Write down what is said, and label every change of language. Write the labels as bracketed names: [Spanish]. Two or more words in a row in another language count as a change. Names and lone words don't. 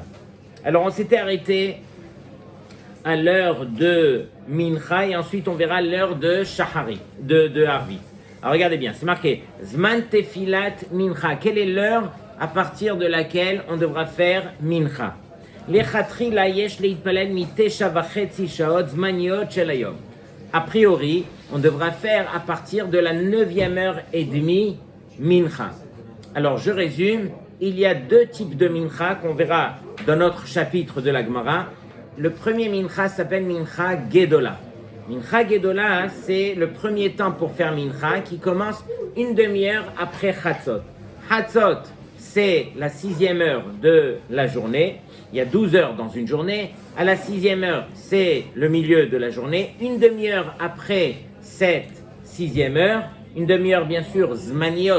[French] Alors on s'était arrêté à l'heure de Mincha et ensuite on verra l'heure de Shahari, de Harvit. Alors regardez bien, c'est marqué [Hebrew] זמן תפילת מנחה. [French] Quelle est l'heure à partir de laquelle on devra faire Mincha? [Hebrew] לכתחילה יש להתפלל מתשע וחצי שעות זמניות של היום. [French] A priori, on devra faire à partir de la 9e heure et demie mincha. Alors je résume, il y a deux types de mincha qu'on verra dans notre chapitre de la Gemara. Le premier mincha s'appelle [Hebrew] מנחה גדולה. מנחה גדולה, [French] c'est le premier temps pour faire mincha qui commence une demi-heure après chatzot. Chatzot, c'est la 6e heure de la journée. Il y a 12 heures dans une journée. À la 6e heure, c'est le milieu de la journée. Une demi-heure après cette 6e heure, une demi-heure bien sûr, zmaniot.